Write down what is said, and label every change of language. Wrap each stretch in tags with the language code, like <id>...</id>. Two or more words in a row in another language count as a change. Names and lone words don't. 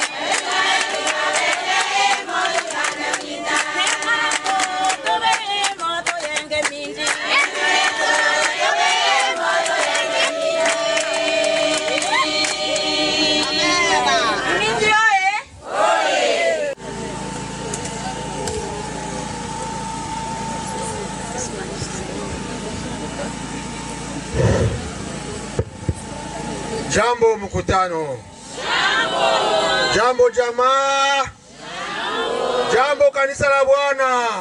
<ln>Israeli balele moi wana vita. Tobe moto yenge mindi. Mindi oye.</ln> <sw>Jambo mkutano. Jambo jamaa. Jambo kanisa la Bwana.</sw>